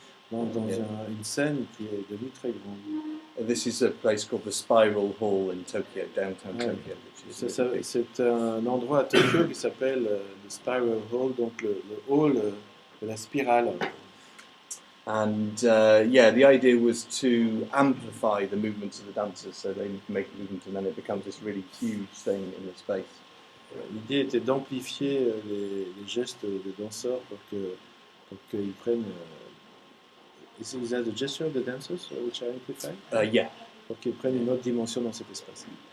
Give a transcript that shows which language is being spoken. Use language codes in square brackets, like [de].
[fr] Dans une scène qui est devenue très grande. [en] This is a place called the Spiral Hall in Tokyo, downtown Tokyo. [fr] C'est un endroit à Tokyo qui s'appelle le Spiral Hall, donc le hall de la spirale. [en] And yeah, the idea was to amplify the movements of the dancers, so they make a movement and then it becomes this really huge thing in the space. [fr] L'idée était d'amplifier les gestes des danseurs pour qu'ils prennent. [en] Is that the gesture of the dancers which are amplified? Yeah. [fr] Pour qu'ils prennent une autre dimension dans cet espace.